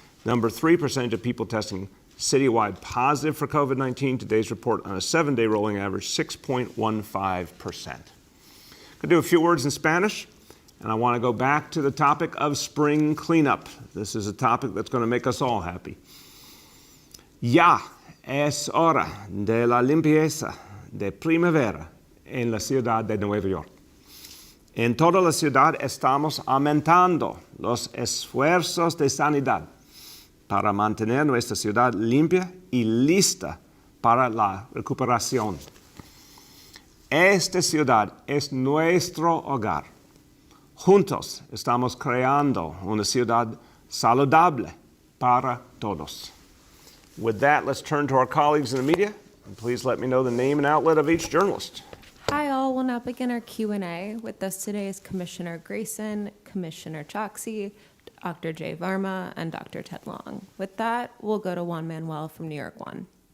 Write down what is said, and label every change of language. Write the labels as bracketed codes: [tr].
[en] Number three, percentage of people testing citywide positive for COVID-19. Today's report on a 7-day rolling average, 6.15%. Going to do a few words in Spanish, and I want to go back to the topic of spring cleanup. This is a topic that's going to make us all happy. [es] Ya es hora de la limpieza de primavera en la ciudad de Nueva York. En toda la ciudad estamos aumentando los esfuerzos de sanidad para mantener nuestra ciudad limpia y lista para la recuperación. Esta ciudad es nuestro hogar. Juntos estamos creando una ciudad saludable para todos. [en] With that, let's turn to our colleagues in the media. And please let me know the name and outlet of each journalist. Hi all, we'll now begin our Q&A. With us today is Commissioner Grayson, Commissioner Choksi, Dr. Jay Varma, and Dr. Ted Long. With that, we'll go to Juan Manuel from New York One.